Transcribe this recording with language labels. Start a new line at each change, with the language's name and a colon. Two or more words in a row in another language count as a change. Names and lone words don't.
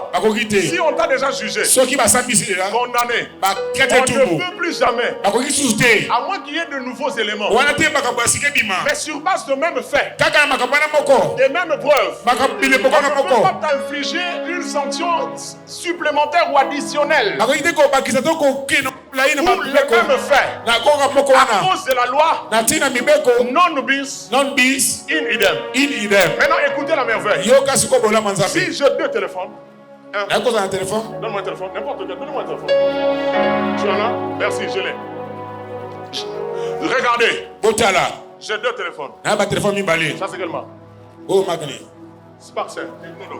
French: Si on t'a déjà jugé, condamné, on ne peut plus jamais, à moins qu'il y ait de nouveaux éléments, mais sur base de mêmes faits, des mêmes preuves, on ne peut pas t'infliger une sanction supplémentaire ou additionnelle pour les mêmes faits à cause de la loi
Latin: non bis in idem.
French: Maintenant écoutez la merveille. Si j'ai 2 téléphones, donne-moi un téléphone, n'importe quel, donne-moi un téléphone. Tu en as? Merci, je l'ai. Regardez, j'ai 2 téléphones. Ça c'est quelle marque? Spark, Techno.